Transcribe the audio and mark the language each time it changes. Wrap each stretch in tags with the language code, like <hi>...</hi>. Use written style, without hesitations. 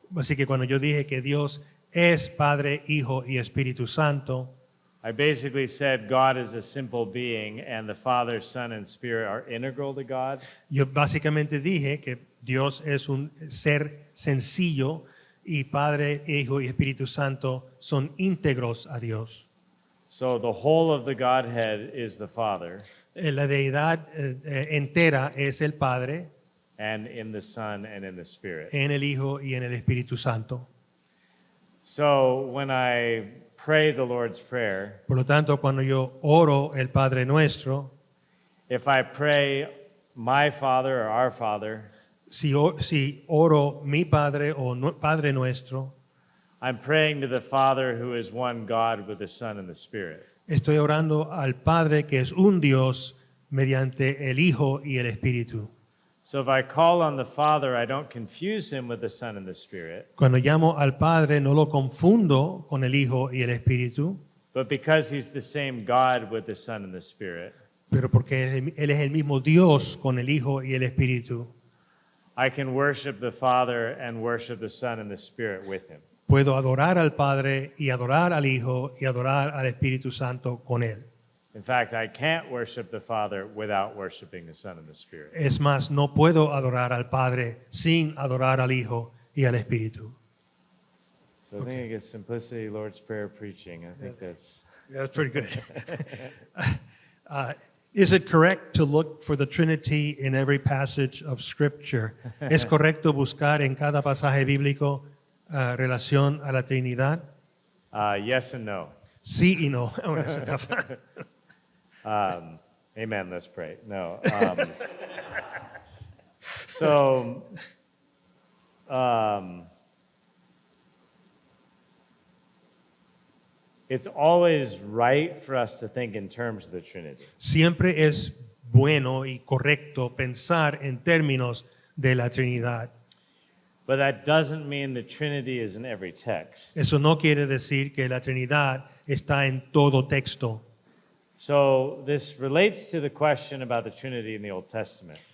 <es>Así que cuando yo dije que Dios es Padre, Hijo y Espíritu Santo,</es> <en>I basically said God is a simple being and the Father, Son, and Spirit are integral to God.</en> <es>yo básicamente dije que Dios es un ser sencillo y Padre, Hijo y Espíritu Santo son íntegros a Dios.</es> <en>So the whole of the Godhead is the Father,</en> <es>La deidad entera es el Padre,</es> <en>and in the Son and in the Spirit.</en> <es>en el Hijo y en el Espíritu Santo.</es> <en>So when I pray the Lord's Prayer,</en> <es>Por lo tanto, cuando yo oro el Padre Nuestro,</es> <en>if I pray my Father or our Father,</en> <es>si oro mi Padre o Padre nuestro,</es> <en>I'm praying to the Father who is one God with the Son and the Spirit.</en> <es>estoy orando al Padre que es un Dios mediante el Hijo y el Espíritu.</es> <en>So if I call on the Father, I don't confuse him with the Son and the Spirit,</en> <es>Cuando llamo al Padre no lo confundo con el Hijo y el Espíritu,</es> <en>but because he's the same God with the Son and the Spirit,</en> <es>pero porque Él es el mismo Dios con el Hijo y el Espíritu,</es> <en>I can worship the Father and worship the Son and the Spirit with him.</en> <es>puedo adorar al Padre y adorar al Hijo y adorar al Espíritu Santo con Él.</es> <en>In fact, I can't worship the Father without worshiping the Son and the Spirit.</en> <es>Es más, no puedo adorar al Padre sin adorar al Hijo y al Espíritu.</es> <en>So I think it gets simplicity, Lord's Prayer preaching. I think that's... That's pretty good. Is it correct to look for the Trinity in every passage of Scripture?</en> <es>¿Es correcto buscar en cada pasaje bíblico relación a la Trinidad?</es> <en>Yes and no.</en> <es>Sí y no. Bueno, eso está fácil.</es> <en>Amen. Let's pray. No. So, it's always right for us to think in terms of the Trinity.</en> <es>Siempre es bueno y correcto pensar en términos de la Trinidad.</es> <en>But that doesn't mean the Trinity is in every text.</en> <es>Eso no quiere decir que la Trinidad está en todo texto.</es> <en>So, this relates to the question about the Trinity in the Old Testament.</en>